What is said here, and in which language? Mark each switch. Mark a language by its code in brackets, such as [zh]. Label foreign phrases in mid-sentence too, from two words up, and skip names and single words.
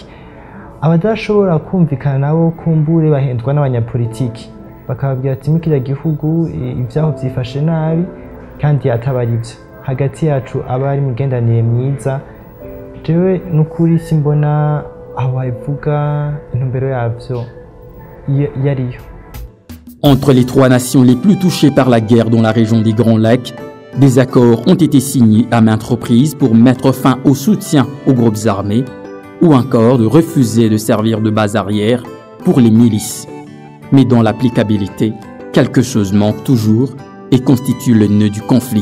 [rn] Abadashobora kumvikana nabo kumbure bahendwa n'abanyapolitiki bakababwira ati mukira gihugu ivyaho vyifashe nabi kandi atabari ivyo. Hagati yacu abari migendanire myiza, jewe nukuri simbona aho bavuga intumbero yavyo yariyo. [fr] Entre les trois nations les plus touchées par la guerre dans la région des Grands Lacs, des accords ont été signés à maintes reprises pour mettre fin au soutien aux groupes armés ou encore de refuser de servir de base arrière pour les milices. Mais dans l'applicabilité, quelque chose manque toujours et constitue le nœud du conflit.